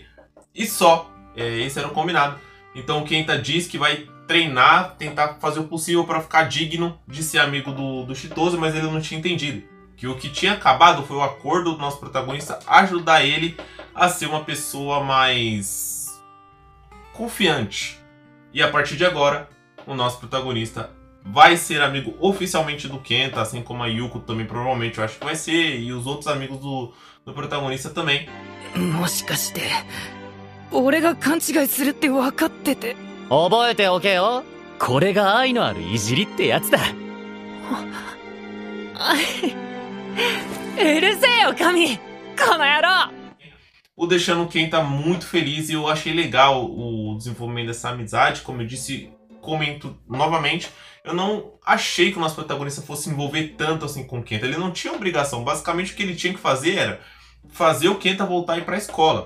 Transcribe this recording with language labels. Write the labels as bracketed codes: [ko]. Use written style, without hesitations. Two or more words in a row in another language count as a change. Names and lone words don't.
[pt] E só, esse era o combinado. Então o Kenta diz que vai treinar, tentar fazer o possível para ficar digno de ser amigo do Chitose, mas ele não tinha entendido que o que tinha acabado foi o acordo do nosso protagonista ajudar ele a ser uma pessoa mais confiante. E a partir de agora, o nosso protagonista vai ser amigo oficialmente do Kenta, assim como a Yuko também provavelmente eu acho que vai ser, e os outros amigos do protagonista também. [ja] もしかして俺が勘違いするって分かってて。覚えておけよ。これが愛のあるいじりってやつだ。うるせえよ神この野郎 [pt] O deixando o Kenta muito feliz e eu achei legal o desenvolvimento dessa amizade. Como eu disse, comento novamente, eu não achei que o nosso protagonista fosse se envolver tanto assim com o Kenta. Ele não tinha obrigação, basicamente o que ele tinha que fazer era fazer o Kenta voltar a ir para a escola.